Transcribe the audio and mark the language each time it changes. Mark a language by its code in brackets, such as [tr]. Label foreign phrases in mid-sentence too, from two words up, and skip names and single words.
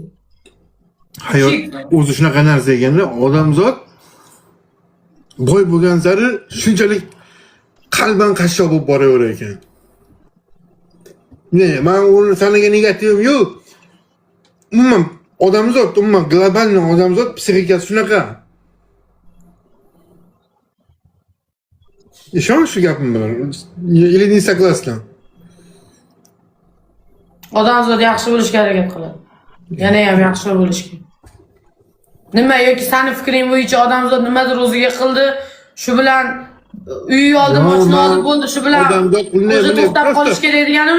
[uz] Hayot o'zi shunaqa narsa ekanda, odamzod boy bo'lgan sari shunchalik qalban qashshoq bo'lib boraverar ekan. Ne, men uni sanaga negativim yo'q. Umuman odamzod, global odamzod psixikasi shunaqa. Ishon shu gapim bilan. [ru] Или не согласна? [uz] Odamzod yaxshi bo'lishga harakat qiladi. Yana ham yaxshi bo'lishga. Nima yoki seni fikring bo'yicha odamzod nimadir o'ziga qildi, shu bilan uy oldi, mashina oldi bo'ldi, shu bilan o'zi to'xtab qolish kerak deganimi?